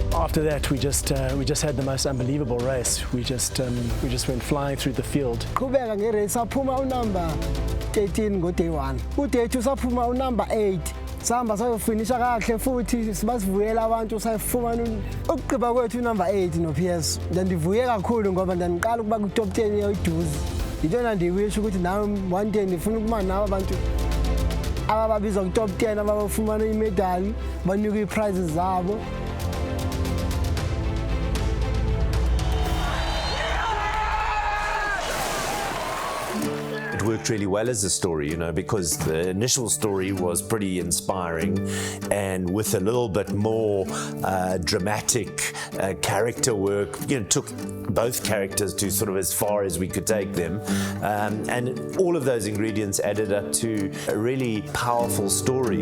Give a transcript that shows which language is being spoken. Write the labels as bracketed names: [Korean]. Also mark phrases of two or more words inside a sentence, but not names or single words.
[English] after that, we just had the most unbelievable race. We just went flying through the field. [Xhosa] Qhubeka ngerace saphuma unumber 13 ngo-day 1. Ku-day 2 saphuma unumber 8. Sahamba sayofinisha kahle futhi sibasivuyela abantu sayifumana ukugqiba kwethu unumber 8 no Piers. Ndandivuye kakhulu ngoba ndandiqala ukuba ku-top 10 yeduzi. Yintona ndiwisho ukuthi nami [English] one day [Xhosa] ndifuna ukuma nabo abantu abababizwa ku-top 10 abafumana imedali banikwe ii-prizes zabo. [English] It worked really well as a story, you know, because the initial story was pretty inspiring, and with a little bit more dramatic character work, you know, took both characters to sort of as far as we could take them, and all of those ingredients added up to a really powerful story.